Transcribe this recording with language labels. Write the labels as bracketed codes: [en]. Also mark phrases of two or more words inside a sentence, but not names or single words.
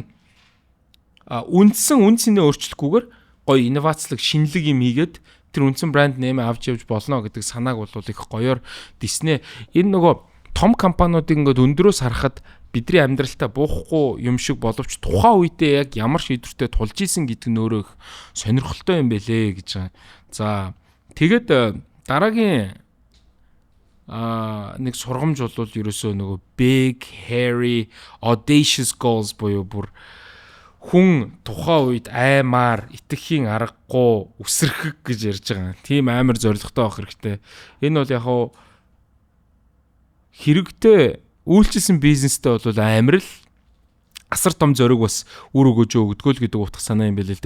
[mn] Үндсэн үнцнээ өөрчлөхгүйгээр гоё инновацлог шинэлэг юм хийгээд тэр үндсэн брэнд нэмээ авч явж болно гэдэг санааг бол их гоёор Disney энэ нөгөө том компаниудыг ингээд өндөрөөс харахад бидний амьдралтаа буухгүй юм шиг боловч тухайн үедээ яг ямар шийдвэртэй тулж исэн гэдэг нь өөрөө их сонирхолтой юм бэлээ гэж байгаа. За тэгээд дараагийн нэг сургамж бол ерөөсөө нөгөө [en] big hairy audacious goals [mn] буюу бүр хүн тухайн үед аймаар итгэхийн аргагүй үсрэхэг гэж ярьж байгаа. Тийм амар зоригтой байх хэрэгтэй. Энэ бол яг хаа хэрэгтэй үйлчилсэн бизнестэй бол амар л асар том зориг бас үр өгөөж өгдөг л гэдэг утга санаа юм байл л дээ.